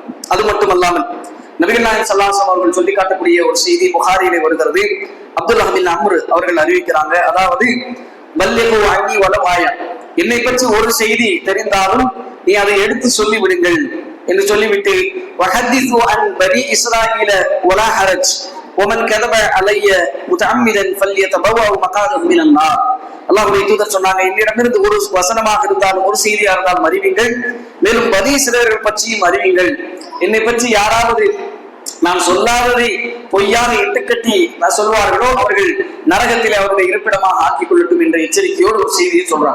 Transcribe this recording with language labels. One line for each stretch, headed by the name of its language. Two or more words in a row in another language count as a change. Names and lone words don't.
Tamil: அது மட்டுமல்லாமல் நபிகள் நாயகம்
Arabic: صلى الله عليه وسلم
Tamil: அவர்கள் சொல்லி காட்டக்கூடிய ஒரு செய்தி புகாரியிலே வருகிறது. அப்துல்லாஹ் பின் அம்ர் அவர்கள் அறிவிக்கிறாங்க, அதாவது
Arabic: بلغوا عني ولو آية,
Tamil: என்னை பற்றி ஒரு செய்தி தெரிந்தாலும் நீ அதை எடுத்து சொல்லி விடுங்கள் என்று சொல்லிவிட்டு
Arabic: وحدثوا عن بني إسرائيل ولا حرج ومن كذب علي متعمدا فليتبوأ مقعده من النار.
Tamil: அல்லாஹ்வுடைய தூதர் சொன்னாங்க, என்னிடமிருந்து ஒரு வசனமாக இருந்தாலும் ஒரு செய்தியாக இருந்தாலும் அறிவீங்கள், மேலும் பனி இஸ்ராயீலர்கள் பற்றியும் அறிவீங்கள். என்னை பற்றி யாராவது நான் சொல்லாததை பொய்யாக இட்டுக்கட்டி சொல்வார்களோ அவர்கள் நரகத்திலே அவருடைய இருப்பிடமாக ஆக்கிக் கொள்ளட்டும் என்ற எச்சரிக்கையோடு ஒரு செய்தியை சொல்றாங்க.